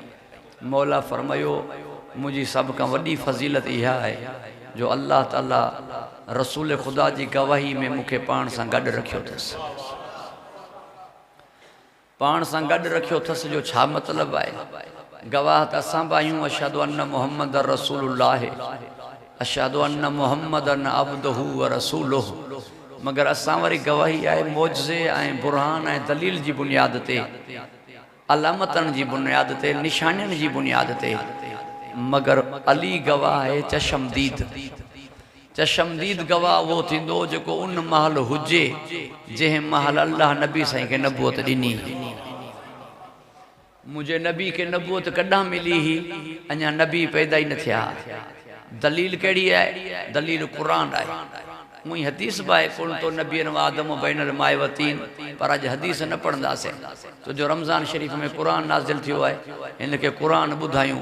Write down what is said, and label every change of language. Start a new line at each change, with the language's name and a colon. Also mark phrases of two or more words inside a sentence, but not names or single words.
Sindhi: मौला फरमायो, मुंहिंजी सभ खां वॾी फज़ीलत इहा आहे जो अल्लाह ताला रसूल ख़ुदा जी गवाही में मूंखे पाण सां गॾु रखियो अथसि। पाण सां गॾु रखियो अथसि जो छा मतिलबु आहे? गवाह त असां बि आहियूं,
Arabic: أشهد أن محمد رسول الله، أشهد أن محمدا عبده ورسوله.
Sindhi: मगर असां वरी गवाही आहे मौजज़े ऐं बुरहान ऐं दलील जी बुनियाद ते, अलामतन जी बुनियाद ते, निशानियुनि जी बुनियाद ते।
Urdu: मगर अली गवाह है चशमदीद।
Sindhi: चशमदीद गवाह वो थींदो जेको उन महल हुजे जंहिं महल अल्लाह नबी साईं खे नबूअत ॾिनी।
Urdu: मुझे नबी के
Sindhi: नबूअत कॾां मिली ही, अञा नबी पैदा ही न थिया। दलील कहिड़ी आहे? दलील कुरान आहे। मुई हदीस बि आहे,
Arabic: كنت نبيا وآدم بين الماء والطين,
Sindhi: पर अॼु हदीस न पढ़ंदासीं तो जो रमज़ान शरीफ़ में कुरान नाज़िल थियो आहे, हिनखे कुरान ॿुधायूं।